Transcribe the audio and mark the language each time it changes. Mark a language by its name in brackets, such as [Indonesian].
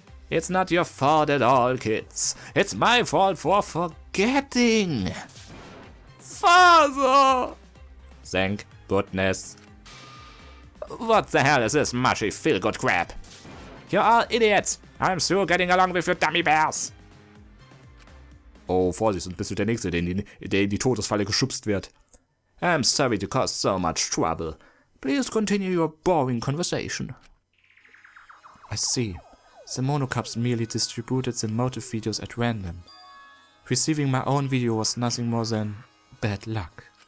[English] It's not your fault at all, kids. It's my fault for forgetting. Father! Thank goodness. What the hell is this mushy feel-good crap? You're all idiots. I'm still getting along with your dummy bears. [German] Oh, Vorsicht, sonst bist du der Nächste, der in die Todesfalle geschubst wird. [English] I'm sorry to cause so much trouble. Please continue your boring conversation. I see. The monocups merely distributed the motive videos at random. Receiving my own video was nothing more than bad luck.